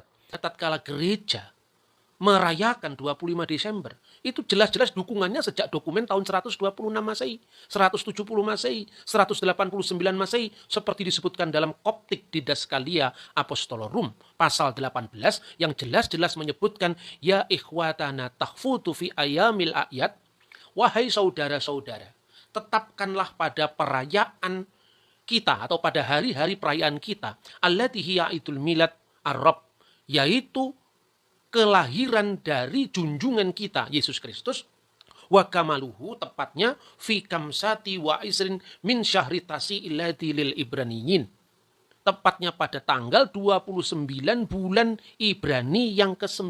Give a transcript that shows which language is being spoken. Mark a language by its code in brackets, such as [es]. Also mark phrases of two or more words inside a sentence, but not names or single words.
[id] Tatkala gereja merayakan 25 Desember, itu jelas-jelas dukungannya sejak dokumen tahun 126 Masehi, 170 Masehi, 189 Masehi, seperti disebutkan dalam Koptik Didaskalia Apostolorum, pasal 18, yang jelas-jelas menyebutkan, [ar] يا إخوتنا تحفظوا في أيام [id] ayat, wahai saudara-saudara, tetapkanlah pada perayaan kita, atau pada hari-hari perayaan kita, [ar] التي هي عيد ميلاد الرب, [id] yaitu kelahiran dari junjungan kita Yesus Kristus, [ar] وكماله, [id] tepatnya [ar] في خمسة وعشرين من شهر التاسع للعبرانيين, [id] tepatnya pada tanggal 29 bulan Ibrani yang ke-9.